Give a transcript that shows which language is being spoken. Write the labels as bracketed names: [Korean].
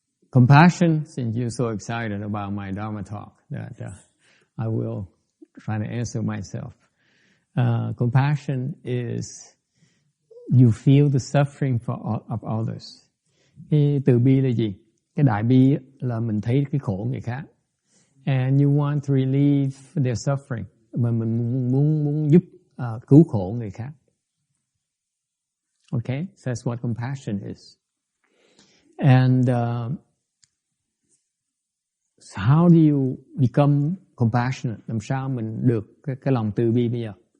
[English] Compassion, since you're so excited about my Dharma talk, that I will try to answer myself. Compassion is you feel the suffering of others. [Vietnamese] Cái từ bi là gì? Cái đại bi là mình thấy cái khổ người khác, [English] and you want to relieve their suffering, [Vietnamese] mà mình muốn giúp cứu khổ người khác. [English] Okay, so that's what compassion is. And so how do you become compassionate? [Vietnamese] Làm sao mình được cái lòng từ bi bây giờ?